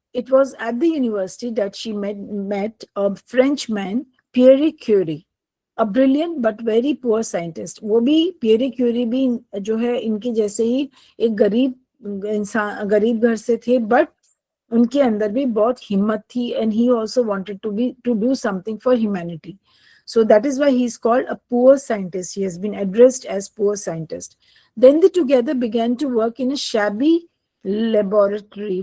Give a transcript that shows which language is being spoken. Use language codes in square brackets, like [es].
[en] It was at the university that she met a Frenchman, Pierre Curie, a brilliant but very poor scientist. [hi] वो भी Pierre Curie भी जो है इनके जैसे ही एक गरीब इंसान, गरीब घर से थे, but उनके अंदर भी बहुत हिम्मत थी, [en] and he also wanted to do something for humanity. So that is why he is called a poor scientist. He has been addressed as poor scientist. Then they together began to work in a shabby laboratory.